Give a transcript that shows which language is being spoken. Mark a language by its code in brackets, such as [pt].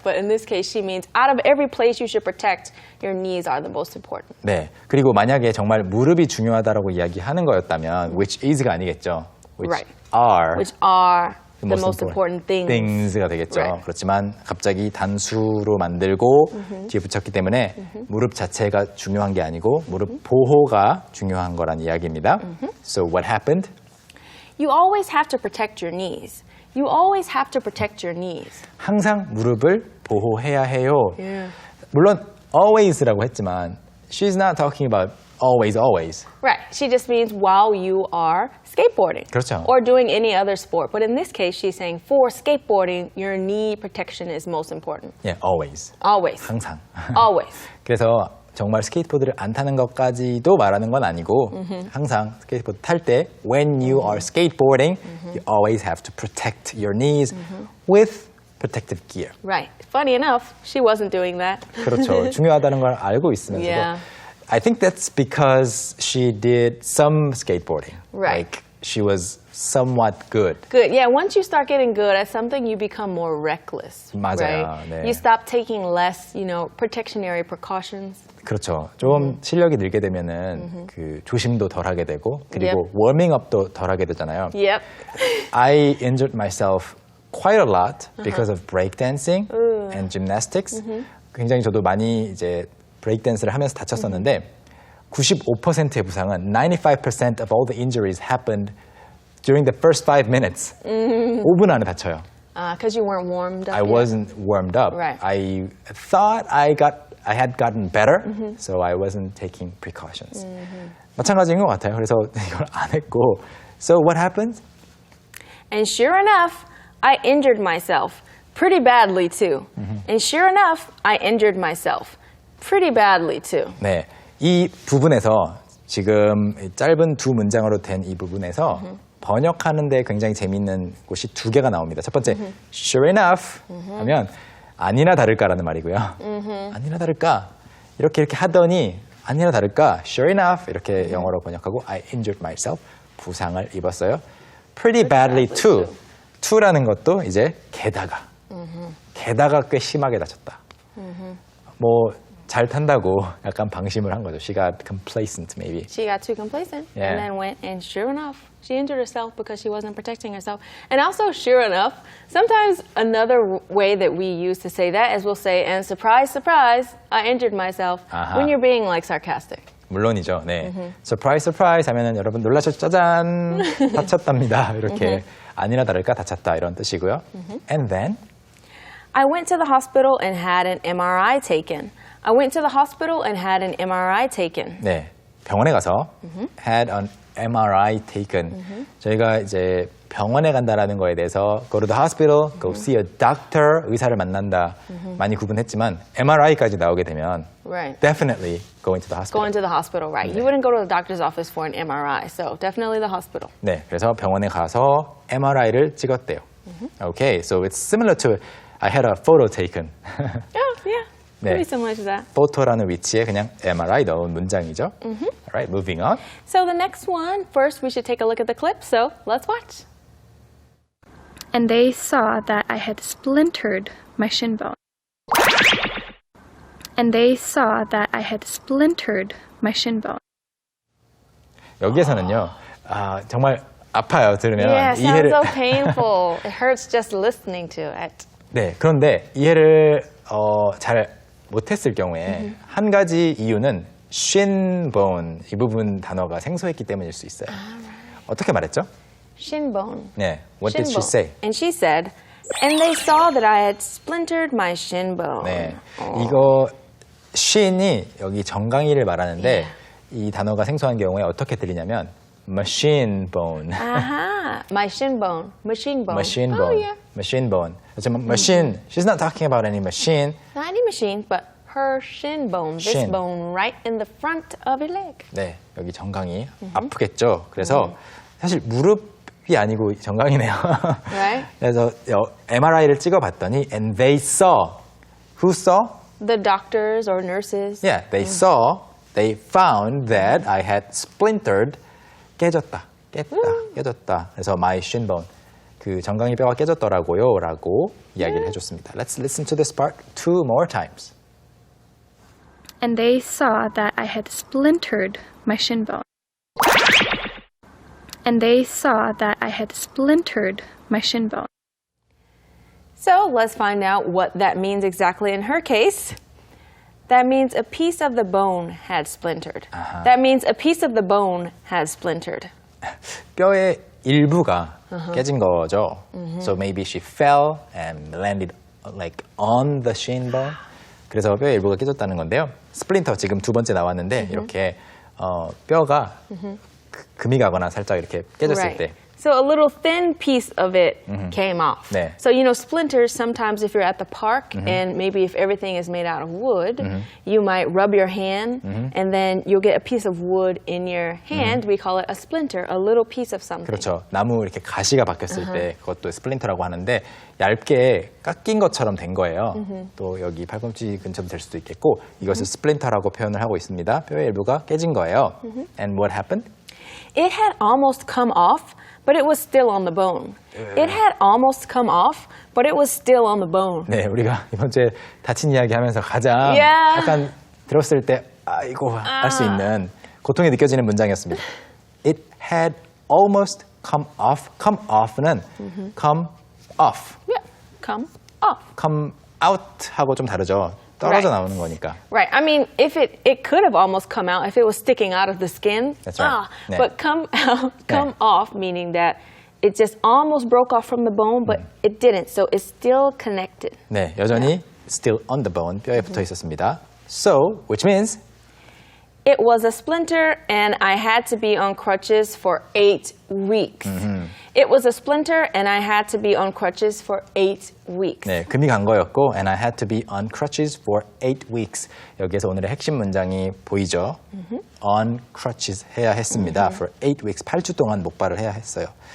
[en] But in this case, she means out of every place you should protect, your knees are the most important. [ko] 네. 그리고 만약에 정말 무릎이 중요하다라고 이야기하는 거였다면 [en] which is [ko] 가 아니겠죠. [en] Which Right. are Which are the most important things. things가 되겠죠. Right. [ko] 그렇지만 갑자기 단수로 만들고 뒤에 붙였기 때문에 무릎 자체가 중요한 게 아니고 무릎 보호가 중요한 거란 이야기입니다. [en] So what happened? You always have to protect your knees. You always have to protect your knees. [ko] 항상 무릎을 보호해야 해요. [en] Yeah. [ko] 물론 always라고 했지만 [en] she's not talking about always. Right. She just means while you are skateboarding. [ko] 그렇죠. [en] Or doing any other sport. But in this case, she's saying for skateboarding, your knee protection is most important. Yeah, always. Always. [ko] 항상. [en] Always. [ko] 그래서 정말 스케이트보드를 안 타는 것까지도 말하는 건 아니고 항상 스케이트보드 탈 때 [en] when you are skateboarding, you always have to protect your knees with protective gear. Right. Funny enough, she wasn't doing that. [ko] 그렇죠. 중요하다는 걸 알고 있으면서도 [en] Yeah. I think that's because she did some skateboarding. Right. Like she was somewhat good. Good. Yeah, once you start getting good at something, you become more reckless. [ko] 맞아요. [en] Right? [ko] 네. [en] You stop taking less, you know, protectionary precautions. [ko] 그렇죠. 좀 실력이 늘게 되면은 그 조심도 덜 하게 되고 그리고 [en] Yep. [ko] 워밍업도 덜 하게 되잖아요. [en] Yep. I injured myself quite a lot because of breakdancing and gymnastics. [ko] 굉장히 저도 많이 이제 브레이크댄스를 하면서 다쳤었는데 95%의 부상은 [en] 95% of all the injuries happened during the first 5 minutes. [ko] 5분 안에 다쳐요. [en] Because you weren't warmed up I yet. wasn't warmed up. Right. I thought I had gotten better, so I wasn't taking precautions. [ko] 마찬가지인 것 같아요. 그래서 이걸 안 했고. [en] So what happened? And sure enough, I injured myself pretty badly too. And sure enough, I injured myself pretty badly too. [ko] 네, 이 부분에서 지금 짧은 두 문장으로 된 이 부분에서 번역하는데 굉장히 재미있는 곳이 두 개가 나옵니다. 첫 번째, sure enough 하면 아니나 다를까라는 말이고요. 아니나 다를까 이렇게 하더니 아니나 다를까 [en] sure enough [ko] 이렇게 영어로 번역하고 [en] I injured myself [ko] 부상을 입었어요. [en] Pretty badly too. [ko] to라는 것도 이제 게다가 꽤 심하게 다쳤다. 뭐 잘 탄다고 약간 방심을 한 거죠. [en] She got complacent maybe. She got too complacent Yeah. and then went, and sure enough, she injured herself because she wasn't protecting herself. And also, sure enough, sometimes another way that we use to say that is we'll say, and surprise, surprise, I injured myself, when you're being like sarcastic. [ko] 물론이죠. 네. [en] Surprise, surprise [ko] 하면은 여러분 놀라셨죠? 짜잔! 다쳤답니다. 이렇게 아니나 다를까 다쳤다 이런 뜻이고요. [en] And then I went to the hospital and had an MRI taken. I went to the hospital and had an MRI taken. [ko] 네. 병원에 가서 [en] had an MRI taken. [ko] 저희가 이제 병원에 간다라는 거에 대해서 [en] go to the hospital, go see a doctor, [ko] 의사를 만난다 많이 구분했지만 MRI까지 나오게 되면 [en] Right. definitely go into the hospital. Going to the hospital, right. You wouldn't go to the doctor's office for an MRI, so definitely the hospital. [ko] 네, 그래서 병원에 가서 MRI를 찍었대요. [en] Okay, so it's similar to I had a photo taken. Oh, yeah. [ko] 네. [en] Pretty similar to that. [ko] 포토라는 위치에 그냥 MRI 넣은 문장이죠. [en] Alright, moving on. So the next one, first we should take a look at the clip, so let's watch. And they saw that I had splintered my shin bone. And they saw that I had splintered my shin bone. [ko] 여기에서는요, 정말 아파요, 들으면. [en] Yeah, it sounds so painful. It hurts just listening to it. [ko] 네, 그런데 이해를 잘 못했을 경우에 한 가지 이유는 shin bone, 이 부분 단어가 생소했기 때문일 수 있어요. 어떻게 말했죠? [en] Shin bone. [ko] 네, [en] what Shin did she bone. say? And she said, and they saw that I had splintered my shin bone. [ko] 네, 이거 shin이 여기 정강이를 말하는데 이 단어가 생소한 경우에 어떻게 들리냐면 [en] machine bone. Aha, my shin bone, machine bone. machine Oh, bone. yeah. machine bone. [ko] 하지만 [en] machine, she's not talking about any machine. Not any machine, but her shin bone, this Shin. bone right in the front of your leg. [ko] 네, 여기 정강이 아프겠죠. 그래서 사실 무릎이 아니고 정강이네요. [en] Right? [ko] 그래서 MRI를 찍어봤더니 [en] and they saw. Who saw? The doctors or nurses. Yeah, they saw. They found that I had splintered. [ko] 깨졌다. 깨졌다. 그래서 [en] my shin bone. [ko] 그 정강이 뼈가 깨졌더라고요. 라고 이야기를 해줬습니다. [en] Let's listen to this part 2 more times. And they saw that I had splintered my shin bone. And they saw that I had splintered my shin bone. So let's find out what that means exactly in her case. That means a piece of the bone had splintered. That means a piece of the bone had splintered. [ko] 뼈의 일부가 깨진 거죠. [en] So maybe she fell and landed like on the shin bone. [ko] 그래서 뼈의 일부가 깨졌다는 건데요. 스플린터 지금 두 번째 나왔는데 이렇게 뼈가 금이 가거나 살짝 이렇게 깨졌을 [en] Right. [ko] 때 [en] So a little thin piece of it came off. [ko] 네. [en] So, you know, splinters, sometimes if you're at the park and maybe if everything is made out of wood, you might rub your hand and then you'll get a piece of wood in your hand. We call it a splinter, a little piece of something. [ko] 그렇죠. 나무 이렇게 가시가 박혔을 때 그것도 스플린터라고 하는데 얇게 깎인 것처럼 된 거예요. 또 여기 팔꿈치 근처도 될 수도 있겠고 이것을 스플린터라고 표현을 하고 있습니다. 뼈의 일부가 깨진 거예요. [en] And what happened? It had almost come off, but it was still on the bone. It had almost come off, but it was still on the bone. [ko] 네, 우리가 이번 주에 다친 이야기 하면서 가장 [en] Yeah. [ko] 약간 들었을 때 아이고 할 수 있는 고통이 느껴지는 문장이었습니다. [en] It had almost come off. come off는 come off. Yeah, come off. come out [ko] 하고 좀 다르죠. 떨어져 [en] Right. [ko] 나오는 거니까. [en] Right. I mean, if it could have almost come out if it was sticking out of the skin. That's right. 네. But come out, come [ko] 네. [en] off, meaning that it just almost broke off from the bone, but it didn't. So it's still connected. [ko] 네, 여전히 [en] still on the bone, [ko] 뼈에 붙어 있었습니다. [en] So, which means It was a splinter, and I had to be on crutches for 8 weeks. It was a splinter, and I had to be on crutches for 8 weeks. [ko] 네, 금이 간 거였고 [en] and I had to be on crutches for 8 weeks. [ko] 여기에서 오늘의 핵심 문장이 보이죠? [en] On crutches [ko] 해야 했습니다. [en] For 8 weeks, [ko] 8주 동안 목발을 해야 했어요.